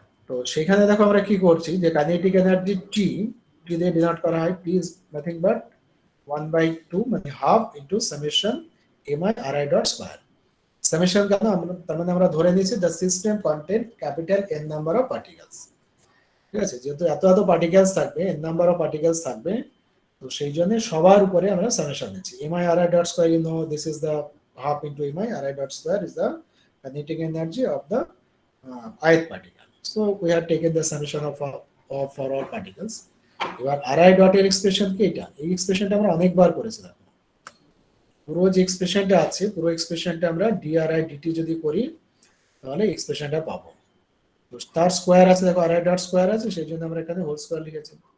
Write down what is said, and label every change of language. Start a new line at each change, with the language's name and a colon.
Bangla: তো সেখানে দেখো আমরা কি করছি, যে কাইনেটিক এনার্জি টি, যদি ডিনোট করা হয় প্লিজ নাথিং বাট 1/2 মানে half into summation mi ri dot square. Summation কেন আমরা তার মানে আমরা ধরে নিয়েছি
English: The system content capital n number of particles.
Bangla: ঠিক আছে, যেহেতু এত এত পার্টিকেলস থাকবে n নাম্বার অফ পার্টিকেলস থাকবে, তো সেই জন্য সবার উপরে আমরা সামেশন নিচ্ছি mi ri dot square.
English: You know this is the half into mi ri dot square is the kinetic energy of the ith particle. So we have taken the summation of for all particles.
Bangla: এবার ri dot এর expression কি? এটা এই এক্সপ্রেশনটা আমরা অনেকবার করেছি। দেখো পুরো যে এক্সপ্রেশনটা আছে পুরো এক্সপ্রেশনটা আমরা dri dt যদি করি তাহলে এক্সপ্রেশনটা পাবো। তো তার স্কয়ার আছে, দেখো ri dot স্কয়ার আছে, সেই জন্য আমরা এখানে হোল স্কয়ার লিখেছি।